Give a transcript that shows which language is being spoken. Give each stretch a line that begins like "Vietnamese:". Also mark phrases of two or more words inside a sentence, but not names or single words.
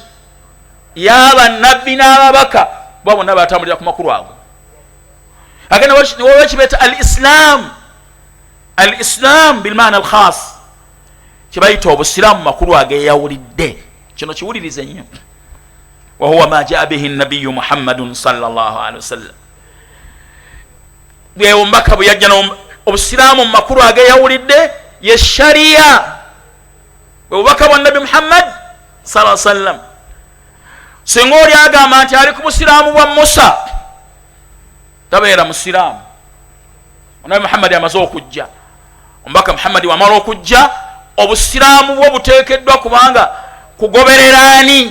Ganda: Y'abannabbi n'ababaka. Bo bonna batambulira ku makulu ago. Ate niwo kibeeta
Arabic: الإسلام بالمعنى الخاص,
Ganda: kibayita obusiraamu makulu ageyawulidde. Kino kiwulirize nnyo.
Arabic: وهو ما جاء به النبي محمد صلى الله عليه وسلم.
Ganda: Bwe omubaka bwe yajja obusiraamu mu makulu ageyawulidde ye shariya. Bwe bubaka bwa Nabi Muhammad
Arabic: صلى الله عليه وسلم.
Ganda: Singa oli agamba nti ali ku busiraamu bwa Musa, tabeera musiraamu. Nabi Muhammad amaze okujja, omubaka Muhammad wamala okujja, obusiraamu bwo buteekeddwa kubanga kugoberera ani?